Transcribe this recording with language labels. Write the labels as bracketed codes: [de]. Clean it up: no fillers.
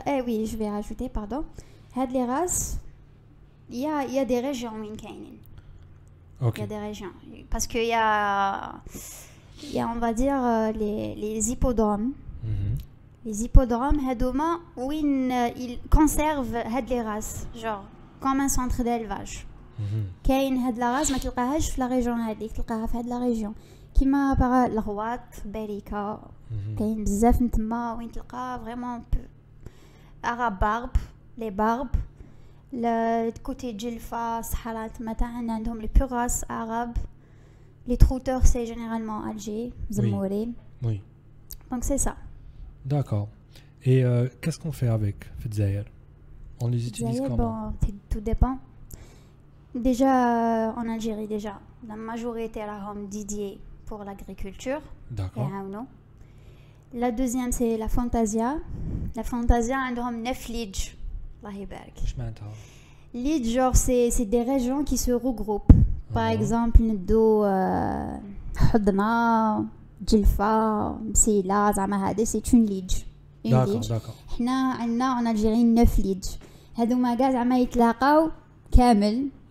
[fr] Oui, je vais rajouter, pardon. Les races... Il y a des régions où il y a des régions. Parce qu'il y a, on va dire, les hippodromes Les hippodromes, [ar] هادوما وين [fr] ils conservent [ar] هاد [fr] les races, genre comme un centre d'élevage. [ar] كاين هاد [fr] la race [ar] ما تلقاهاش في [fr] la région [ar] هاديك, تلقاها في هاد la région. كيما بغا الغواط, باريكا, كاين بزاف نتما وين تلقى [fr] vraiment arabe barbe, les barbes. Le côté Djilfa, Sahara, Matan, عندهم les pures races arabes. Les trotteurs, c'est généralement Alger, Zamouri. Oui. Donc c'est ça. D'accord. Et qu'est-ce qu'on fait avec Fedzaïr? On les utilise comment? Tout dépend. Déjà, en Algérie, la majorité est dédiée pour l'agriculture. D'accord. La deuxième, c'est la Fantasia. La Fantasia, [ar] عندهم [fr] 9 lidj. Allah [ar] يبارك. [fr] Lidj, genre, c'est des régions qui se regroupent. Par exemple, ندو حضنة, Djilfa, Msila, [ar] زعما هذا [fr] c'est une lidj. D'accord. [ar] حنا عندنا [fr] en Algérie [ar] 9 lidj. هذوما كاع زعما يتلاقاو كامل.